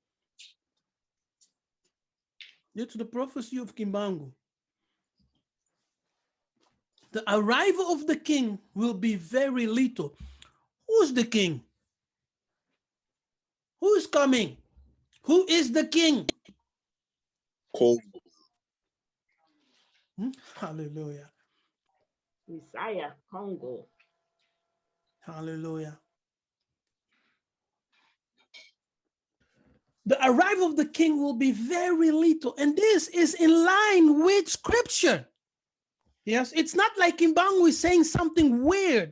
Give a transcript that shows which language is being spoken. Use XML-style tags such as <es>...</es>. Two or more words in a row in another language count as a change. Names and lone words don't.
<en>It's the prophecy of Kimbangu. The arrival of the king will be very little. Who's the king? Who is coming? Who is the king? Kongo. Hallelujah. Yiseka'yah, Kongo. Hallelujah. The arrival of the king will be very little. And this is in line with scripture. Yes, it's not like Kimbangu is saying something weird.</en>